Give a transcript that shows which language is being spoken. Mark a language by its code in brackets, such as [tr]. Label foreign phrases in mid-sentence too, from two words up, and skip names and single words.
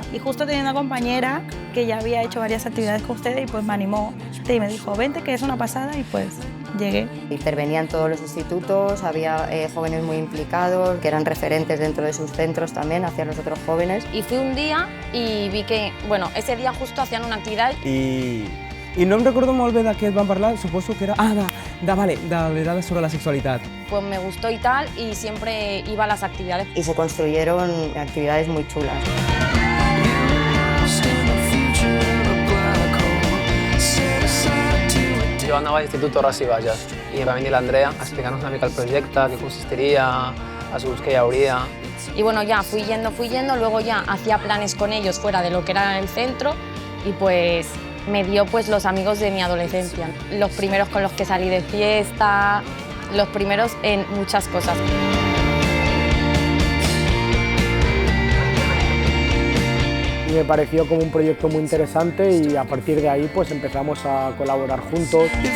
[es] Y justo tenía una compañera que ya había hecho varias actividades con ustedes y pues me animó y me dijo, vente que es una pasada, y pues llegué. Intervenían todos los institutos, había jóvenes muy implicados, que eran referentes dentro de sus centros también hacia los otros jóvenes. Y fui un día y vi que, bueno, ese día justo hacían una actividad. [ca] I no em recordo molt bé de què et van parlar, suposo que era... de sobre la sexualitat. [es] Pues me gustó y tal, y siempre iba a las actividades. Y se construyeron actividades muy chulas. [ca] Jo anava a l'Institut Torres i Bages i va venir l'Andrea a explicar-nos una mica el projecte, què consistiria, els grups que hi hauria. [es] Y bueno, ya fui yendo, luego ya hacía planes con ellos fuera de lo que era el centro, y pues me dio pues los amigos de mi adolescencia, los primeros con los que salí de fiesta, los primeros en muchas cosas. Y me pareció como un proyecto muy interesante y a partir de ahí pues empezamos a colaborar juntos.